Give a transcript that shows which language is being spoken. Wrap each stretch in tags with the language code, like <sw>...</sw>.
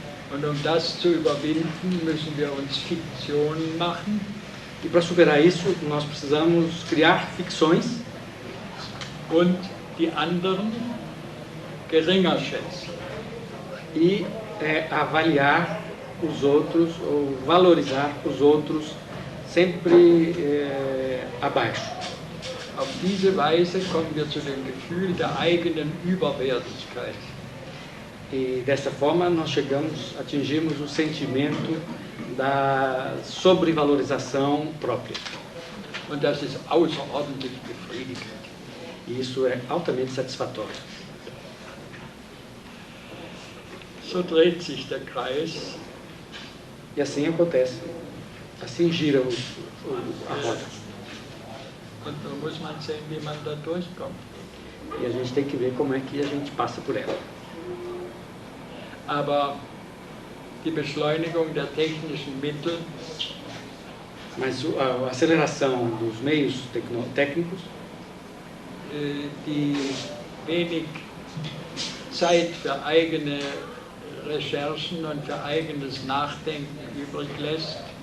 <de>Und um das zu überwinden, müssen wir uns Fiktionen machen.</de> <pt>E para superar isso, nós precisamos criar ficções</pt> <de>und die anderen geringer schätzen.</de> <pt>E avaliar os outros, ou valorizar os outros sempre abaixo.</pt> <de>Auf diese Weise kommen wir zu dem Gefühl der eigenen Überwertigkeit.</de> <pt>E dessa forma nós atingimos o sentimento da sobrevalorização própria.</pt> <de>Und das ist außerordentlich befriedigend.</de> <pt>E isso é altamente satisfatório.</pt> <de>So dreht sich der Kreis.</de> <pt>E assim acontece. Assim gira a roda.</pt> <de>Und da muss man sehen, wie man da durchkommt.</de> <pt>E a gente tem que ver como é que a gente passa por ela.</pt> <de>Aber die Beschleunigung der technischen Mittel,</de> <pt>mas a aceleração dos meios técnicos,</pt> <de>die wenig Zeit für eigene Recherchen und für eigenes Nachdenken übrig lässt,</de>